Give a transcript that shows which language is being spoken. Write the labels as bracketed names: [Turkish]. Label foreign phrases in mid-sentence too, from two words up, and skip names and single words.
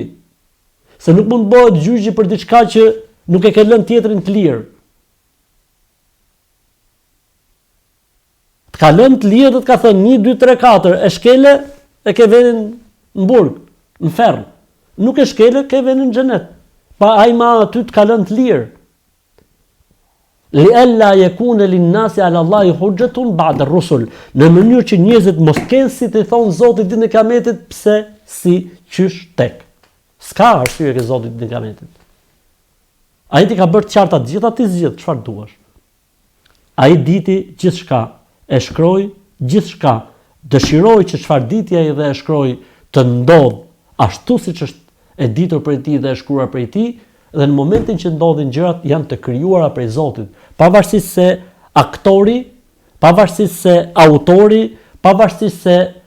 [Albanian] Se nuk mund bëhet gjyqi për diçka që nuk e ke lënë tjetrin të lirë. Të ka lënë të lirë dhe të ka thënë 1, 2, 3, 4, e shkele e ke venin në burg, në ferr. Nuk e shkele, ke venin në xhenet. Pa ai ma aty të ka lënë të lirë. [Arabic] لئلا يكون للناس على الله حجة بعد الرسل, [Albanian] në mënyrë që njerëzit mos kenë si të thonë Zotit ditën e Kiametit, pse si qysh tek. S'ka arsye ke Zoti ditën e Kiametit. Ai ti ka bërë të qarta të gjitha, ti zgjidh çfarë duash. Ai diti gjithçka, e shkroi gjithçka, dëshiroi që çfarë diti ai dhe e shkroi të ndodh ashtu siç është e ditur prej tij dhe e shkruar prej tij, dhe në momentin që ndodhin gjërat janë të krijuara prej Zotit, pavarësisht se aktori, pavarësisht se autori, pavarësisht se